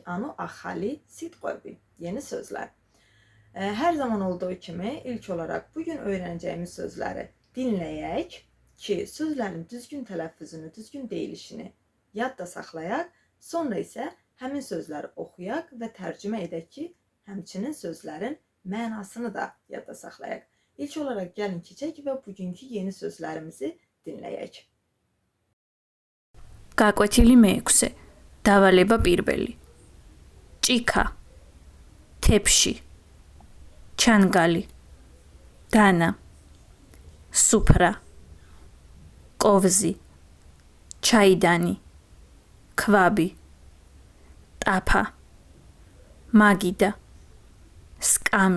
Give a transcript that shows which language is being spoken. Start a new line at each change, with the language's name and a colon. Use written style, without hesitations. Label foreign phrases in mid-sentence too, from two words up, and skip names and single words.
Georgian: ანუ ახალი სიტყვები,
Azerbaijani: yeni sözlər. Hər zaman olduğu kimi ilk olaraq bugün öyrənəcəyimiz sözləri dinləyək ki, sözlərin düzgün tələffüzünü, düzgün deyilişini yadda saxlayaq. Sonra isə həmin sözləri oxuyaq və tərcümə edək ki, həmçinin sözlərin mənasını da yadda saxlayaq. İlk olaraq gəlin keçək və bugünkü yeni sözlərimizi dinləyək.
Georgian: გაკვეთილი მეექვსე. დავალება პირველი. ჭიქა, თეფში, ჩანგალი, დანა, სუფრა, კოვზი, ჩაიდანი, ქვაბი, ტაფა, მაგიდა, სკამი,